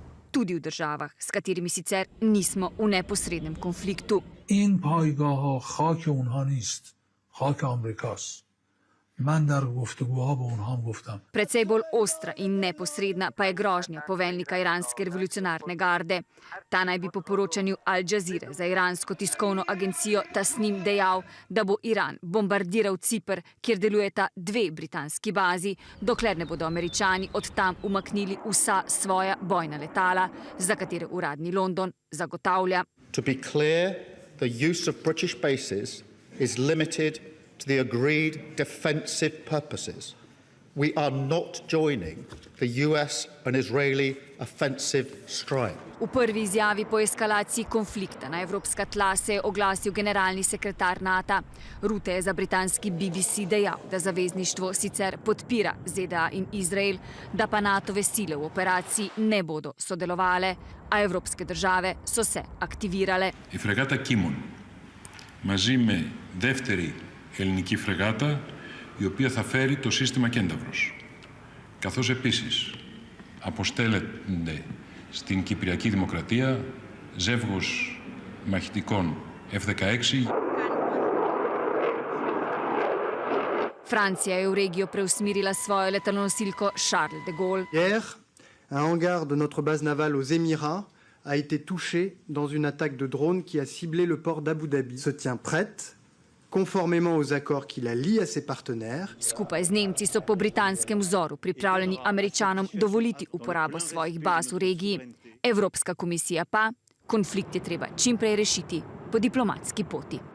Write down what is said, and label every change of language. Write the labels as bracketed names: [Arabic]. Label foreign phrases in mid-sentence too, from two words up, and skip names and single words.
[Slovenian] Tudi v državah, s katerimi sicer nismo v neposrednem konfliktu. [Persian] این پایگاه‌ها خاک اونها نیست، خاک آمریکاست. من در گفتگوها با اونها هم گفتم. [Slovenian] Precej bolj ostra in neposredna pa je grožnja poveljnika iranske revolucionarne garde. Ta naj bi po poročanju Al Jazeere za iransko tiskovno agencijo Tasnim dejal, da bo Iran bombardiral Ciper, kjer delujeta 2 britanski bazi, dokler ne bodo Američani od tam umaknili vsa svoja bojna letala, za katere uradni London zagotavlja. [English] To be clear, the use of British bases is limited to the agreed defensive purposes. We are not joining the US and Israeli offensive strike. [Slovenian] V prvi izjavi po eskalaciji konflikta na evropska tla se je oglasil generalni sekretar NATO. Rutte je za britanski BBC dejal, da zavezništvo sicer podpira ZDA in Izrael, da pa NATO-ve sile v operaciji ne bodo sodelovale, a evropske države so se aktivirale. [Greek] Η φρεγάτα Κίμων, μαζί με δεύτερη ελληνική φρεγάτα, η οποία θα φέρει το σύστημα Κένταβρος. Καθώς επίσης αποστέλλεται στην Κυπριακή Δημοκρατία ζεύγος μαχητικών F-16. [Slovenian] Francija je v regijo preusmerila svojo letalonosilko Charles de Gaulle. [French] Hier, un hangar de notre base navale aux Émirats a été touché dans une attaque de drone qui a ciblé le port d'Abu Dhabi. Se tient prête, conformément aux accords qui la lient à ses partenaires. [Slovenian] Skupaj z Nemci so po britanskem vzoru pripravljeni Američanom dovoliti uporabo svojih baz v regiji. Evropska komisija pa: konflikt je treba čim prej rešiti po diplomatski poti.